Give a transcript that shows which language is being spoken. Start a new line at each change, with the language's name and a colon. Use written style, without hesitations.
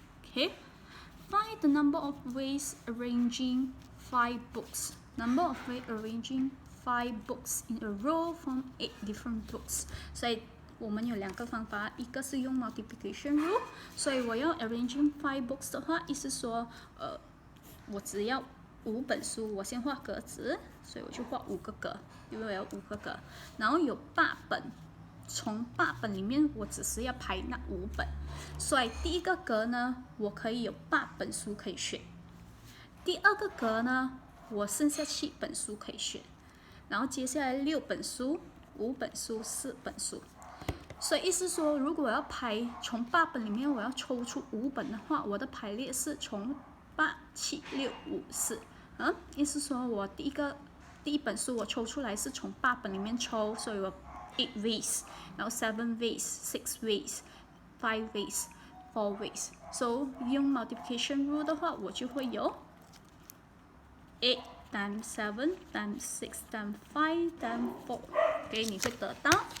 English: Okay, find the number of ways arranging 5 books. Number of ways arranging 5 books in a row from 8 different books.
Chinese: 所以我们有2个方法，一个是用
English: multiplication rule，
Chinese: 所以我要
English: arranging 5 books
Chinese: 的话，意思说，我只要5本书，我先画格子，所以我就画5个格，因为我要5个格，然后有8本。从8本里面，我只是要排那5本，所以第一个格呢，我可以有8本书可以选；第二个格呢，我剩下7本书可以选，然后接下来6本书、5本书、4本书。所以意思说，如果我要排从8本里面我要抽出5本的话，我的排列是从8、7、6、5、4。意思说我第一本书我抽出来是从8本里面抽，所以我
English: 8 ways，
Chinese: 然后
English: 7 ways、6 ways、5 ways、4 ways。
Chinese: So 用
English: multiplication rule
Chinese: 的话，我就会有
English: 8 times 7 times 6 times 5 times 4。
Chinese: OK， 你会得到